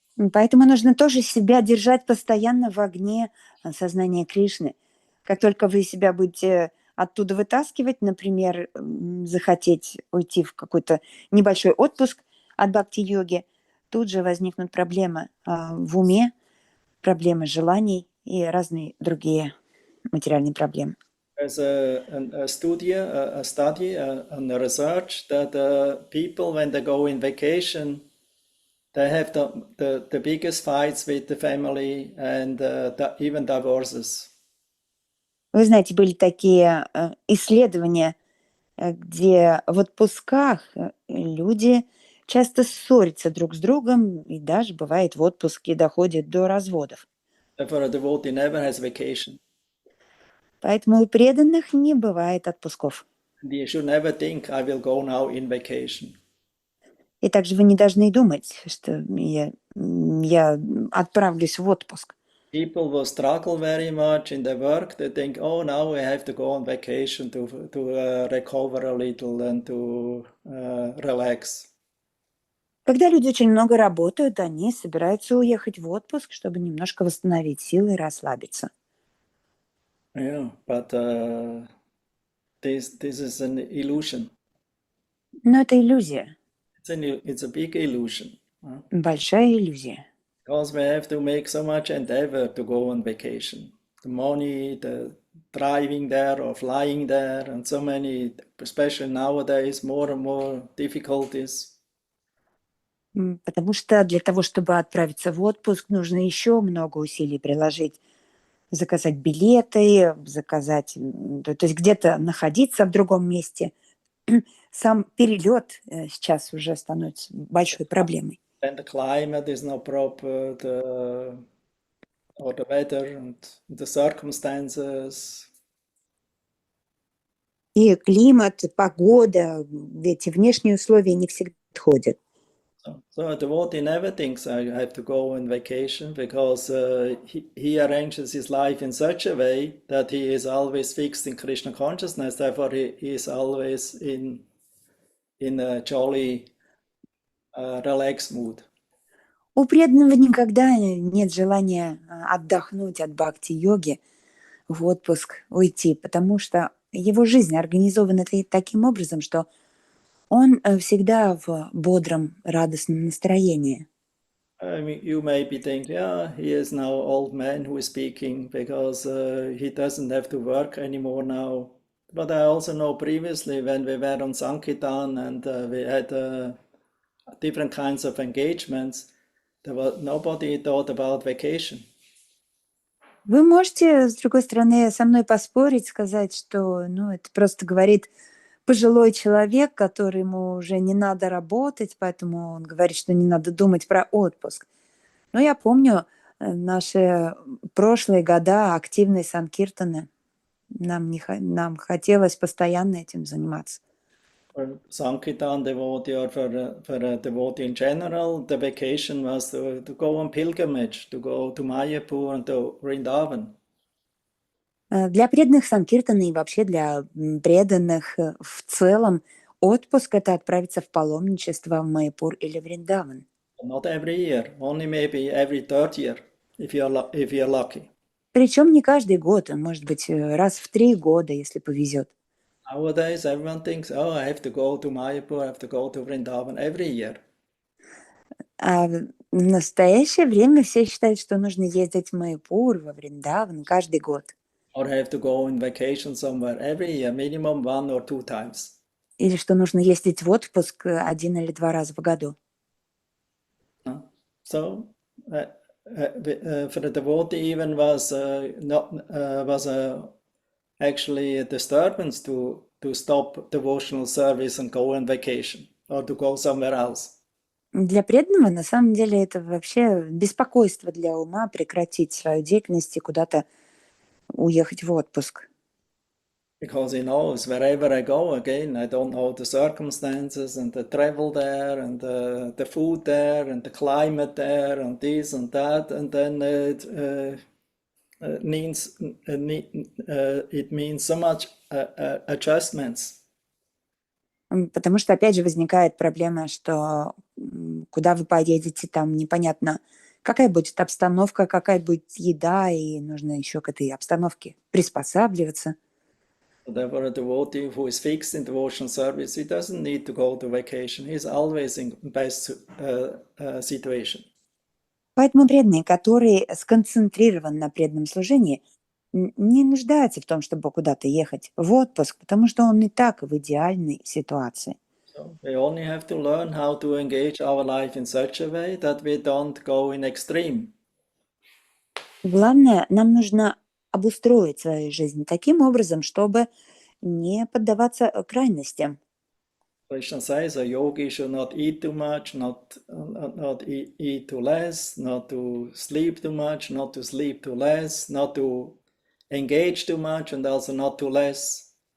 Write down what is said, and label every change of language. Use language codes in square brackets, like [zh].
[ru] Поэтому нужно тоже себя держать постоянно в огне сознания Кришны. Как только вы себя будете оттуда вытаскивать, например, захотеть уйти в какой-то небольшой отпуск от бхакти-йоги, тут же возникнут проблемы в уме, проблемы желаний и разные другие материальные проблемы. [en] There's a study and a research that people, when they go in vacation, they have the biggest fights with the family and even divorces. [ru] Вы знаете, были такие исследования, где в отпусках люди часто ссорятся друг с другом, и даже бывает в отпуске доходит до разводов. [en] Therefore, a devotee never has vacation. [ru] Поэтому у преданных не бывает отпусков. [en] And you should never think, I will go now in vacation. [ru] И также вы не должны думать, что я отправлюсь в отпуск. [en] People will struggle very much in their work. They think, oh, now I have to go on vacation to recover a little and to relax. [ru] Когда люди очень много работают, они собираются уехать в отпуск, чтобы немножко восстановить силы и расслабиться. [en] Yeah, but this is an illusion. [ru] Но это иллюзия, [en] It's a big illusion. [ru] большая иллюзия. [en] Because we have to make so much endeavor to go on vacation. The money, the driving there or flying there, and so many, especially nowadays, more and more difficulties. [ru] Потому что для того, чтобы отправиться в отпуск, нужно еще много усилий приложить. Заказать билеты, то есть где-то находиться в другом месте. Сам перелет сейчас уже становится большой проблемой. [en] When the climate is not proper, or the weather and the circumstances. [ru] И климат, и погода, эти внешние условия не всегда подходят. [en] So a devotee never thinks I have to go on vacation, because he arranges his life in such a way that he is always fixed in Krishna consciousness. Therefore, he is always in a jolly, relaxed mood. [ru] У преданного никогда нет желания отдохнуть от бхакти-йоги, в отпуск уйти, потому что его жизнь организована таким образом, что он всегда в бодром, радостном настроении. [en] I mean, you may be thinking, yeah, he is now an old man who is speaking because he doesn't have to work anymore now. But I also know previously when we were on Sankirtan and we had different kinds of engagements, nobody thought about vacation. [ru] Вы можете, с другой стороны, со мной поспорить, сказать, что, ну, это просто говорит пожилой человек, которому уже не надо работать, поэтому он говорит, что не надо думать про отпуск. Но я помню наши прошлые года активной санкиртаны. Нам хотелось постоянно этим заниматься. [en] For Sankirtan devotee or for a devotee in general, the vacation was to go on pilgrimage, to go to Mayapur and to Vrindavan. [ru] Для преданных санкиртаны и вообще для преданных в целом отпуск – это отправиться в паломничество в Майяпур или Вриндаван. [en] Not every year, only maybe every third year, if you're lucky. [ru] Причем не каждый год, а может быть раз в 3 года, если повезет. [en] Nowadays, everyone thinks, oh, I have to go to Mayapur, I have to go to Vrindavan every year. [ru] А в настоящее время все считают, что нужно ездить в Майяпур, во Вриндаван каждый год. [en] Or I have to go on vacation somewhere every year, minimum 1 or 2 times. [ru] Или что нужно ездить в отпуск 1 или 2 раза в году. [en] So, for the devotee, even was actually a disturbance to stop devotional service and go on vacation or to go somewhere else. [ru] Для преданного на самом деле это вообще беспокойство для ума прекратить свою деятельность и куда-то уехать в отпуск. [en] Because he knows wherever I go again, I don't know the circumstances and the travel there and the food there and the climate there and this and that, and then it means so much adjustments. [ru] Потому что, опять же, возникает проблема, что куда вы поедете, там непонятно, какая будет обстановка, какая будет еда, и нужно еще к этой обстановке приспосабливаться. [en] Therefore, a devotee who is fixed in devotional service, he doesn't need to go to vacation. He's always in best situation. [ru] Поэтому преданный, который сконцентрирован на преданном служении, не нуждается в том, чтобы куда-то ехать в отпуск, потому что он и так в идеальной ситуации. [en] So we only have to learn how to engage our life in such a way that we don't go in extreme. [ru] Главное, нам нужно обустроить свою жизнь таким образом, чтобы не поддаваться крайностям. [en] Krishna says a yogi should not eat too much, not eat too less, not to sleep too much, not to sleep too less, not to engage too much, and also not too less.